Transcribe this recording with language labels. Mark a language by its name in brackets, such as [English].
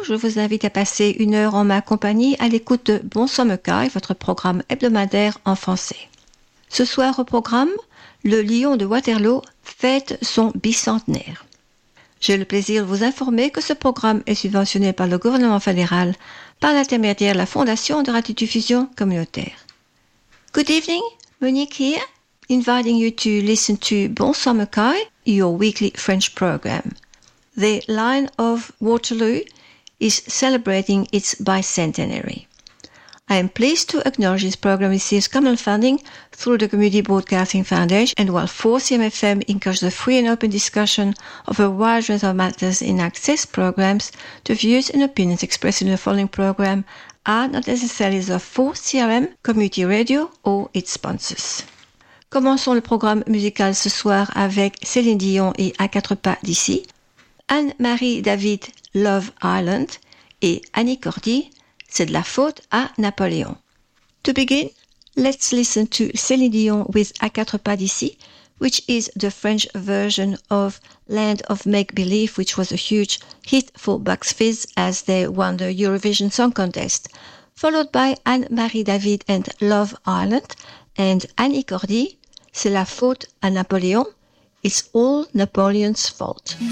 [French] Je vous invite à passer une heure en ma compagnie à l'écoute de Bonsoir Meuka et votre programme hebdomadaire en français. Ce soir au programme, le Lion de Waterloo fête son bicentenaire. J'ai le plaisir de vous informer que ce programme est subventionné par le gouvernement fédéral par l'intermédiaire de la Fondation de Radiodiffusion Communautaire. [English] Good evening, Monique here, inviting you to listen to Bonsoir Meuka, your weekly French program. The Lion of Waterloo is celebrating its bicentenary. I am pleased to acknowledge this program receives government funding through the Community Broadcasting Foundation, and while 4CMFM encourages the free and open discussion of a wide range of matters in access programs, the views and opinions expressed in the following program are not necessarily those of 4CRM, Community Radio or its sponsors. [French] Commençons le programme musical ce soir avec Céline Dion et À Quatre Pas D'ici, Anne-Marie David, Love Island, et Annie Cordy, C'est de la faute à Napoléon. [English] To begin, let's listen to Céline Dion with À Quatre Pas D'ici, which is the French version of Land of Make-Believe, which was a huge hit for Bucks Fizz as they won the Eurovision Song Contest, followed by Anne-Marie David and Love Island, and Annie Cordy, C'est la faute à Napoléon, It's all Napoleon's fault.